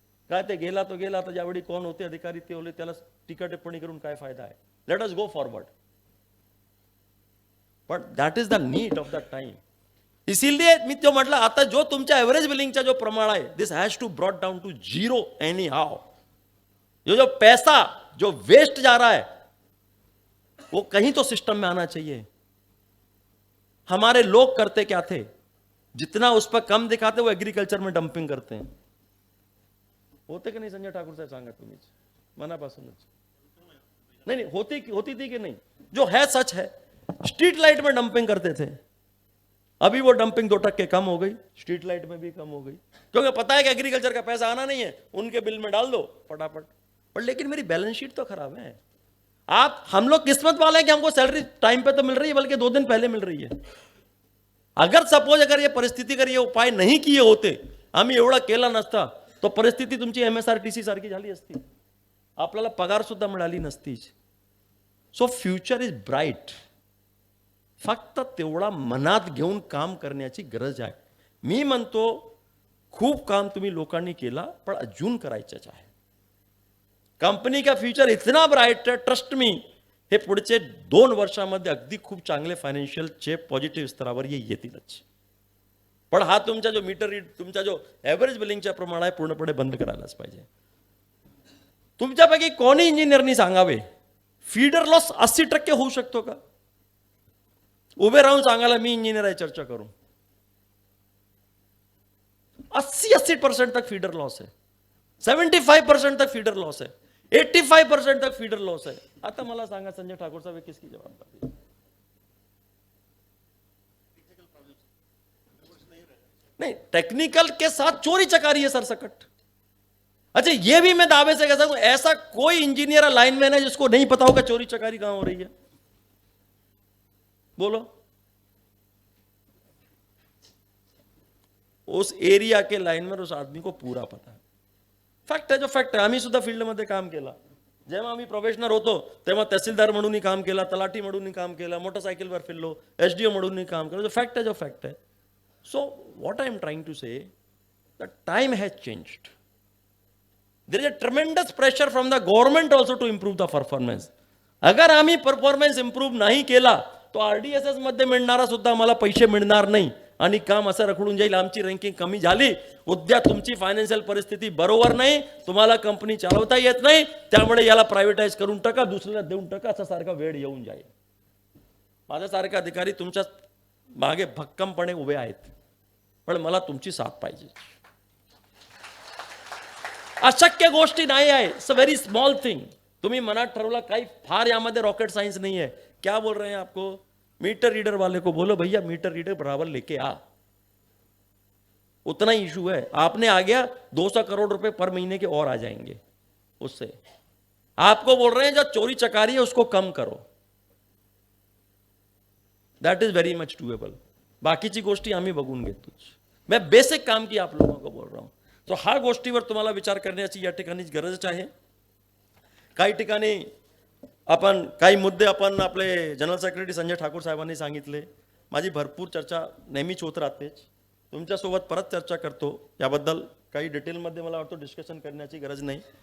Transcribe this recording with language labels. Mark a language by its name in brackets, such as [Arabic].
[Marathi] काय ते गेला तो गेला, आता ज्यावेळी कोण होते अधिकारी ते होते, त्याला टीका टिप्पणी करून काय फायदा आहे? [English] Let us go forward. But that is the need of the time. इसीलिए [Marathi] मी तो म्हटलं, आता जो तुमच्या एव्हरेज बिलिंगचा जो प्रमाण आहे, [English] This has to brought down to 0 anyhow. [Hindi] जो पैसा जो वेस्ट जा रहा है वो कहीं तो सिस्टम में आना चाहिए. हमारे लोग करते क्या थे, जितना उस पर कम दिखाते वो एग्रीकल्चर में डंपिंग करते हैं. [Marathi] होते की नाही संजय ठाकूर साहेब, सांगा तुम्हीच मनापासूनच. [Hindi] नहीं होती थी कि नहीं? जो है सच है. स्ट्रीट लाइट में डंपिंग करते थे, अभी वो डंपिंग 2% कम हो गई, स्ट्रीट लाइट में भी कम हो गई, क्योंकि पता है कि एग्रीकल्चर का पैसा आना नहीं है, उनके बिल में डाल दो फटाफट. पर लेकिन मेरी बैलेंस शीट तो खराब है. हम लोग किस्मत वाले हैं कि हमको सैलरी टाइम पे तो मिल रही है, बल्कि 2 दिन पहले मिल रही है. अगर सपोज अगर ये परिस्थिती कर ये उपाय नहीं किए होते, [Marathi] आम्ही एवढा केला नसता, तो परिस्थिती तुमची MSRTC सारखी झाली असती, आपल्याला पगार सुद्धा मिळाली नसतीच. [English] So future is bright. [Marathi] फक्त तेवढा मनात घेऊन काम करण्याची गरज आहे. मी म्हणतो खूप काम तुम्ही लोकांनी केला, पण अजून करायचंच आहे. [Hindi] कंपनी का फ्युचर इतना ब्राईट है, [English] Trust me. [Marathi] हे पुढचे 2 वर्षामध्ये अगदी खूप चांगले फायनान्शियलचे पॉझिटिव्ह स्तरावर येतीलच. पण हा तुमचा जो मीटर रीड, तुमचा जो ॲव्हरेज बिलिंगच्या प्रमाण आहे, पूर्णपणे बंद करायलाच पाहिजे. तुमच्यापैकी कोणी इंजिनियरनी सांगावे फीडर लॉस 80% होऊ शकतो का? उभे राहून सांगायला मी इंजिनियर आहे, चर्चा करू. [Hindi] 80% तक फीडर लॉस है, 75% तक फीडर लॉस है, 85% तक फीडर लॉस है. [Marathi] आता मला सांगा संजय ठाकूर साहब [Hindi] किसकी जवाबदारी? नहीं, टेक्निकल के साथ चोरी चकारी है सरसकट. अच्छा, ये भी मैं दावे से कह सकता हूं, ऐसा कोई इंजीनियर लाइनमैन है जिसको नहीं पता होगा चोरी चकारी कहां हो रही है? बोलो. उस एरिया के लाइनमैन, उस आदमी को पूरा पता है. [Marathi] फॅक्ट आहे, जो फॅक्ट आहे. आम्ही सुद्धा फील्डमध्ये काम केला. जेव्हा आम्ही प्रोफेशनल होतो तेव्हा तहसीलदार म्हणूनही काम केला, तलाठी म्हणूनही काम केला, मोटरसायकलवर फिरलो, एसडीओ म्हणूनही काम केलं. जो फॅक्ट आहे, जो फॅक्ट आहे. [English] So what I am trying to say, the time has changed. There is a tremendous pressure from the government also to improve the performance. [Marathi] अगर आम्ही परफॉर्मन्स इम्प्रूव्ह नाही केला तो आरडीएसएस मध्ये मिळणारा सुद्धा आम्हाला पैसे मिळणार नाही आणि काम असं रखडून जाईल. आमची रँकिंग कमी झाली, उद्या तुमची फायनान्शियल परिस्थिती बरोबर नाही, तुम्हाला कंपनी चालवता येत नाही, त्यामुळे याला प्रायव्हेटाइज करून टाका, दुसऱ्याला देऊन टाका, असा सारखा वेळ येऊन जाईल. माझ्यासारखे अधिकारी तुमच्या मागे भक्कमपणे उभे आहेत, पण मला तुमची साथ पाहिजे. अशक्य गोष्टी नाही आहे. [English] It's a very small thing. [Marathi] तुम्ही मनात ठरवला, काही फार यामध्ये [Hindi] रॉकेट साइंस नहीं है. क्या बोल रहे हैं आपको? मीटर रीडर वाले को बोलो भैया मीटर रीडर बराबर लेके आ, उतना ही इशू है. आपने आ गया 200 करोड़ रुपए पर महीने के और आ जाएंगे उससे. आपको बोल रहे हैं जो चोरी चकारी है उसको कम करो. [English] That is very much doable. [Marathi] बाकीची गोष्टी आम्ही बघून घेतोच. [Hindi] मैं बेसिक काम की आप लोगों को बोल रहा हूं. [Marathi] तो हा गोष्टीवर तुम्हाला विचार करण्याची या ठिकाणी गरज आहे. काही ठिकाणी आपण काही मुद्दे आपण आपले जनरल सेक्रेटरी संजय ठाकूर साहेबांनी सांगितले. माझी भरपूर चर्चा नेहमीच होत राहतेच. तुमच्यासोबत परत चर्चा करतो. याबद्दल काही डिटेलमध्ये मला वाटतं डिस्कशन करण्याची गरज नाही.